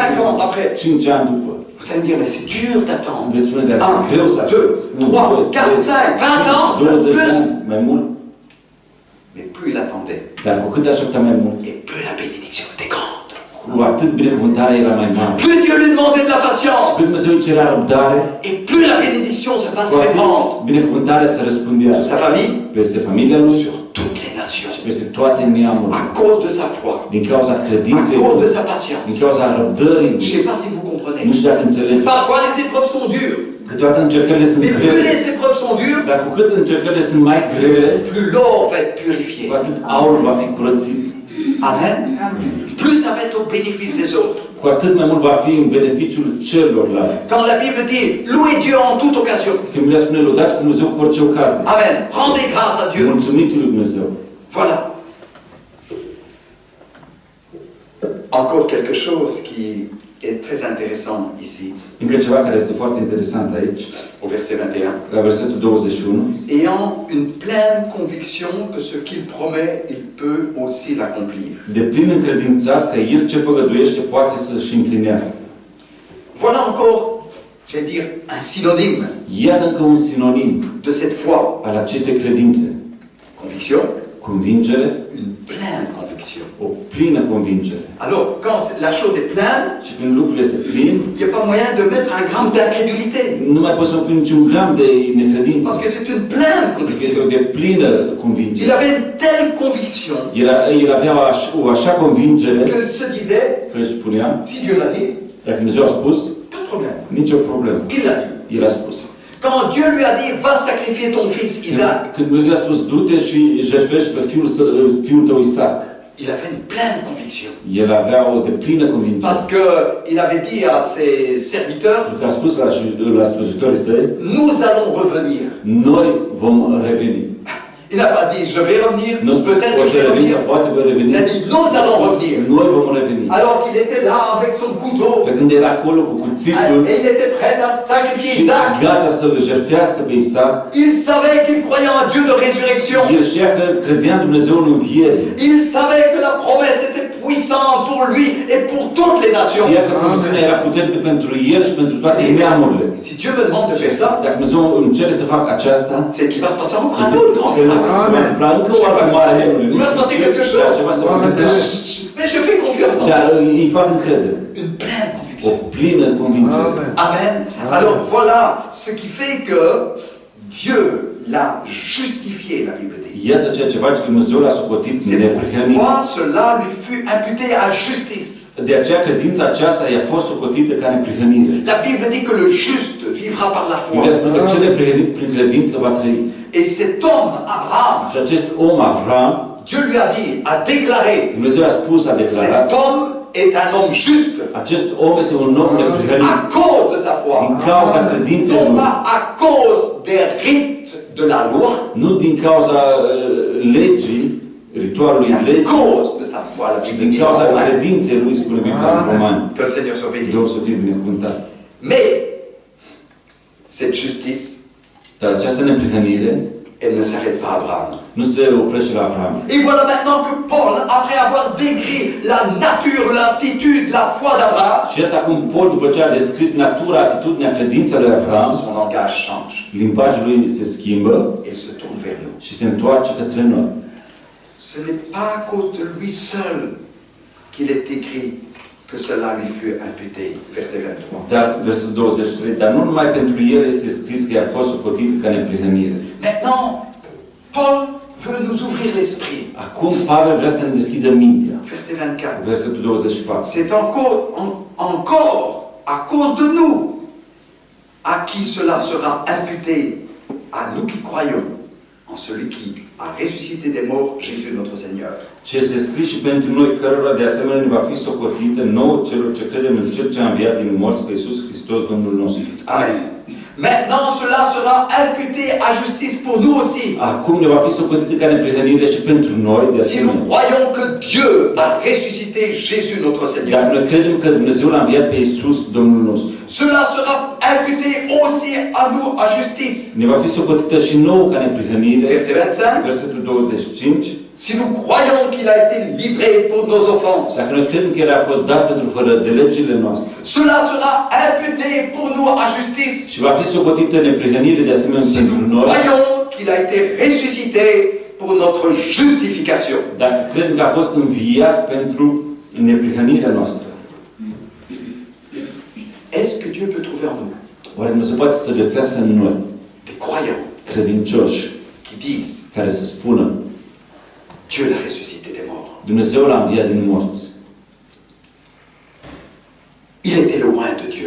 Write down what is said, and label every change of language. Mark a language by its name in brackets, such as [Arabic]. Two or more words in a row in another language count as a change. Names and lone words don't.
[French] 5 ans [Romanian] Dumnezeu. [French] après. [Romanian] 5 ani după. [French] Vous allez me dire, mais c'est dur d'attendre. [Romanian] Veți spune, dar este 1, greu să 2, aștepți. [French] 3, 4, 5, 20 ans, 20 plus. [Romanian] ani, mai mult. [French] Mais plus il attendait, [Romanian] Dar cu cât aștepta mai mult, [French] et plus la bénédiction était grande. [Romanian] cu atât binecuvântarea era mai mare. [French] Plus Dieu lui demandait de la patience, [Romanian] Când Dumnezeu îi cerea răbdare, [French] et plus la bénédiction se [Romanian] cu [French] fasse [Romanian] atât [French] répandre [Romanian] binecuvântarea se răspândea [French] sur sa famille, [Romanian] peste familia lui [French] sur toutes les nations, [Romanian] și peste toate neamurile. [French] à cause de sa foi, [Romanian] Din cauza [French] à [Romanian] credinței [French] cause de [Romanian] lui, [French] sa [Romanian] din [French] patience. [Romanian] cauza răbdării [French] Je ne [Romanian] lui. [French] sais pas si vous comprenez. [Romanian] Nu știu dacă înțelegeți. [French] Parfois les épreuves sont dures, [Romanian] Câteodată încercările sunt [French] mais plus [Romanian] grele. [French] les épreuves sont dures, [Romanian] Dar cu cât încercările sunt mai grele, [French] plus l'or va être purifié. [Romanian] cu atât aurul va fi curățit. [French] Amen. Plus ça va être au bénéfice des autres. [Romanian] Cu atât mai mult va fi în beneficiul celorlalți. [French] Quand la Bible dit louez Dieu en toute occasion. [Romanian] Când Biblia spune lăudați pe Dumnezeu cu orice ocazie. [French] Amen. Rendez grâce à Dieu. [Romanian] Mulțumiți lui Dumnezeu. [French] Voilà. Encore quelque chose qui est très intéressant ici, [Romanian] Încă ceva care este foarte interesant aici, [French] au verset 21. [Romanian] la versetul 21. [French] Ayant une pleine conviction que ce qu'il promet, il peut aussi l'accomplir. [Romanian] De plin încredințat că El ce făgăduiește poate să-și împlinească. [French] Voilà encore, j'allais dire, un synonyme [Romanian] Iată încă un sinonim [French] de cette foi. [Romanian] al acestei credințe. [French] Conviction, [Romanian] Convingere, [French] une pleine conviction. [Romanian] o plină convingere. [French] Alors, quand la chose est pleine, [Romanian] Și când lucrul este plin, [French] il n'y a pas moyen de mettre un gramme d'incrédulité. [Romanian] nu mai poți să pui niciun gram de necredință. [French] Parce que c'est une pleine [Romanian] Pentru că este [French] conviction. [Romanian] o de plină [French] Il [Romanian] convingere. [French] avait une telle conviction [Romanian] El avea o așa convingere [French] qu'il se disait, [Romanian] că își spunea, [French] si Dieu l'a dit, [Romanian] dacă Dumnezeu a spus, [French] pas de problème. [Romanian] nicio problemă. [French] Il l'a dit. [Romanian] El a spus. [French] quand Dieu lui a dit, va sacrifier ton fils Isaac, [Romanian] Când Dumnezeu a spus, du-te și jertfești pe fiul tău Isaac, [French] il avait une pleine conviction. [Romanian] el avea o deplină convingere. [French] Parce qu'il avait dit à ses serviteurs, [Romanian] Pentru că a spus la slujitorii săi, [French] nous allons revenir. [Romanian] noi vom reveni. [French] Il n'a pas dit, je vais revenir, [Romanian] Nu [French] peut-être [Romanian] o [French] que [Romanian] să [French] je vais [Romanian] reveni [French] revenir. [Romanian] sau poate voi reveni. [French] Il a dit, nous allons revenir. [Romanian] Noi vom reveni. [French] Alors qu'il était là avec son couteau, [Romanian] Pe când era acolo cu cuțitul [French] et il était prêt à sacrifier [Romanian] și [French] Isaac. [Romanian] gata să-l jertfească pe Isaac, [French] Il savait qu'il croyait en Dieu de résurrection. [Romanian] el știa că credea în Dumnezeu în înviere. [French] Il savait que la promesse était puissante pour lui et pour toutes les nations. [Romanian] Știa că promisiunea era puternică pentru el și pentru toate neamurile. [French] Si Dieu me demande de faire ça, [Romanian] Dacă Dumnezeu îmi cere să fac aceasta, [French] c'est qu'il va se passer encore un autre grand miracle. [Romanian] încă o altă mare minune. [French] Il va se passer quelque chose. [Romanian] Ceva se va întâmpla. [French] Mais je fais confiance en [Romanian] Dar [French] Dieu. [Romanian] îi fac încredere. [French] Une pleine [Romanian] O [French] conviction. [Romanian] plină convingere. [French] Amen. Alors voilà ce qui fait que Dieu l'a justifié, la Bible dit. [Romanian] Iată ceea ce face că Dumnezeu l-a socotit [French] C'est [Romanian] neprihănit. [French] pourquoi cela lui fut imputé à justice. [Romanian] De aceea credința aceasta i-a fost socotită ca neprihănire. [French] La Bible dit que le juste vivra par la foi. [Romanian] Biblia spune că cel neprihănit prin credință va trăi. [French] Et cet homme, Abraham, [Romanian] Și acest om, Avram, [French] Dieu lui a dit, a déclaré, [Romanian] Dumnezeu a spus, a declarat, [French] cet homme est un homme juste [Romanian] acest om este un om neprihănit [French] à cause de sa foi. [Romanian] din cauza credinței [French] Non [Romanian] lui. [French] pas à cause des rites de la loi, [Romanian] Nu din cauza legii, ritualului [French] mais à [Romanian] legii, [French] cause de sa foi. La [Romanian] ci [French] Bible [Romanian] din [French] dit [Romanian] cauza [French] en Romains. [Romanian] credinței lui, spune Biblia în Romani. [French] Que le Seigneur soit béni. [Romanian] Dumnezeu să fie binecuvântat. [French] Mais cette justice, [Romanian] Dar această neprihănire [French] elle ne s'arrête pas à Abraham. [Romanian] nu se oprește la Avram. [French] Et voilà maintenant que Paul, après avoir décrit la nature, l'aptitude, la foi d'Abraham, [Romanian] Și iată acum Paul, după ce a descris natura, atitudinea, credința lui Avram, [French] son langage change. [Romanian] limbajul lui se schimbă [French] Il se tourne vers nous. [Romanian] și se întoarce către noi. [French] Ce n'est pas à cause de lui seul qu'il est écrit que cela lui fut imputé. Verset 23. [Romanian] Dar, versetul 23, dar nu numai pentru el este scris că i-a fost socotit ca neprihănire. [French] Maintenant, Paul veut nous ouvrir l'esprit. [Romanian] Acum Pavel vrea să ne deschidă mintea. [French] Verset 24. [Romanian] Versetul 24. [French] C'est encore à cause de nous à qui cela sera imputé, à nous qui croyons en celui qui a ressuscité des morts, Jésus notre Seigneur. [Romanian] Ce este scris și pentru noi, cărora de asemenea ne va fi socotite nouă celor ce credem în Cel ce a înviat din morți pe Iisus Hristos, Domnul nostru. [French] Amen. Maintenant, cela sera imputé à justice pour nous aussi. [Romanian] Acum ne va fi socotită ca neprihănire și pentru noi, de [French] Si nous [Romanian] asemenea. [French] croyons que Dieu a ressuscité Jésus notre Seigneur, [Romanian] Dacă noi credem că Dumnezeu l-a înviat pe Iisus, Domnul nostru, [French] cela sera imputé aussi à nous à justice. [Romanian] ne va fi socotită și nouă ca neprihănire. [French] Verset 25. [Romanian] Versetul 25. [French] Si nous croyons qu'il a été livré pour nos offenses, [Romanian] Dacă noi credem că El a fost dat pentru fără de legile noastre [French] cela sera imputé pour nous à justice. [Romanian] și va fi socotită neprihănire de asemenea [French] Si [Romanian] pentru [French] nous [Romanian] noi, [French] croyons qu'il a été ressuscité pour notre justification. [Romanian] dacă credem că a fost înviat pentru neprihănirea noastră. [French] Est-ce que Dieu peut trouver en nous [Romanian] Oare Dumnezeu poate să găsească în noi [French] des croyants [Romanian] credincioși [French] qui disent [Romanian] care să spună [French] Dieu l'a ressuscité des morts. [Romanian] Dumnezeu l-a înviat din morți. [French] Il était le loin de Dieu.